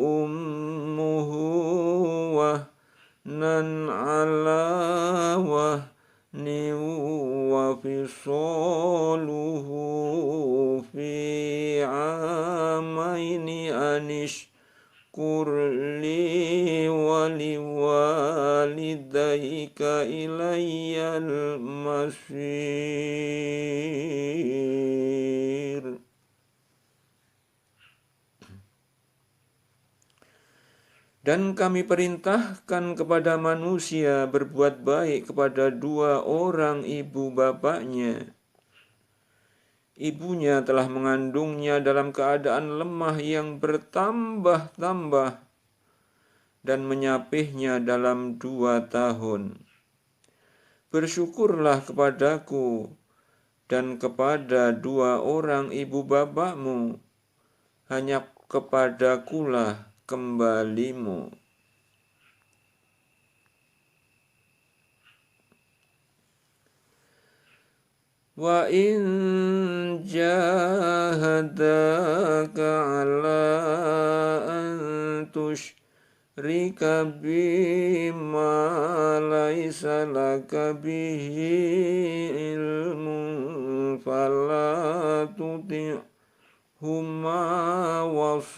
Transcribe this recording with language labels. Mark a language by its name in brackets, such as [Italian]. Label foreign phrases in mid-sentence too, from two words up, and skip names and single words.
[Arabic] أمه وهنا على وهن وفصاله في عامين كرلي ولوالديك إلي المصير. [Indonesian] Dan kami perintahkan kepada manusia berbuat baik kepada dua orang ibu bapaknya. Ibunya telah mengandungnya dalam keadaan lemah yang bertambah-tambah dan menyapihnya dalam 2 tahun. Bersyukurlah kepadaku dan kepada dua orang ibu bapakmu, hanya kepadakulah kembalimu. [Arabic] وإن جاهداك على أن تشرك بما ليس لك به علم فلا تطعهما و